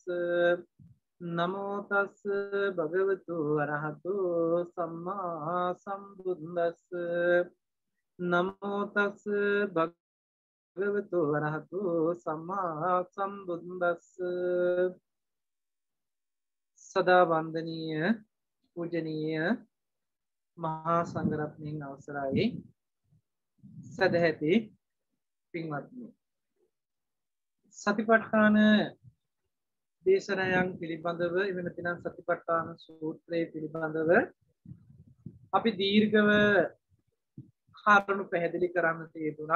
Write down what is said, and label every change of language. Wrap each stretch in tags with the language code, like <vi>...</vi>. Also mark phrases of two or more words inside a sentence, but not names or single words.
<pi>නමෝ තස් භගවතු අරහතු සම්මා සම්බුද්දස්ස. නමෝ තස් භගවතු අරහතු සම්මා සම්බුද්දස්ස.</pi> <si>සදා වන්දනීය පූජනීය මහා සංඝරත්නයන් අවසරයි. සදැහැති පින්වත්නි, සතිපට්ඨාන දේශනයන් පිළිබඳව එවන තිනම් සතිපට්ඨාන සූත්‍රය පිළිබඳව අපි දීර්ඝව කාරණු පැහැදිලි කරන්නට යෙදුණා.</si>